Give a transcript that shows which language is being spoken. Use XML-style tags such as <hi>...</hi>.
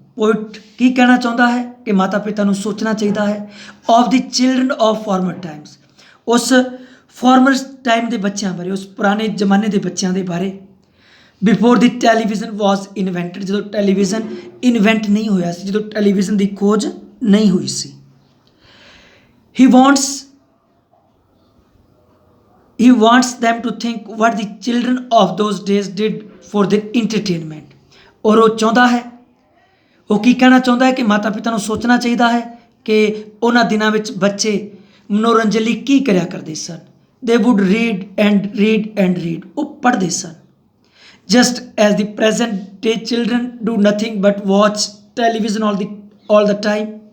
<pa>Poet ਕੀ ਕਹਿਣਾ ਚਾਹੁੰਦਾ ਹੈ ਕਿ ਮਾਤਾ ਪਿਤਾ ਨੂੰ ਸੋਚਣਾ ਚਾਹੀਦਾ ਹੈ</pa> <en>Of the children of former times.</en> <pa>ਉਸ ਫਾਰਮਰ ਟਾਈਮ ਦੇ ਬੱਚਿਆਂ ਬਾਰੇ, ਉਸ ਪੁਰਾਣੇ ਜ਼ਮਾਨੇ ਦੇ ਬੱਚਿਆਂ ਦੇ ਬਾਰੇ.</pa> <en>Before the television was invented.</en> <pa>ਜਦੋਂ ਟੈਲੀਵਿਜ਼ਨ ਇਨਵੈਂਟ ਨਹੀਂ ਹੋਇਆ ਸੀ, ਜਦੋਂ ਟੈਲੀਵਿਜ਼ਨ ਦੀ ਖੋਜ ਨਹੀਂ ਹੋਈ ਸੀ.</pa> <en>ਹੀ wants them to think what the children of those days did for their entertainment.</en> <pa>ਔਰ ਉਹ ਚਾਹੁੰਦਾ ਹੈ, ਉਹ ਕੀ ਕਹਿਣਾ ਚਾਹੁੰਦਾ ਹੈ ਕਿ ਮਾਤਾ ਪਿਤਾ ਨੂੰ ਸੋਚਣਾ ਚਾਹੀਦਾ ਹੈ ਕਿ ਉਹਨਾਂ ਦਿਨਾਂ ਵਿੱਚ ਬੱਚੇ ਮਨੋਰੰਜਨ ਲਈ ਕੀ ਕਰਿਆ ਕਰਦੇ ਸਨ.</pa> <en>They would read and read and read.</en> <pa>ਉਹ ਪੜ੍ਹਦੇ ਸਨ.</pa> <en>Just as the present day children do nothing but watch television all the time.</en>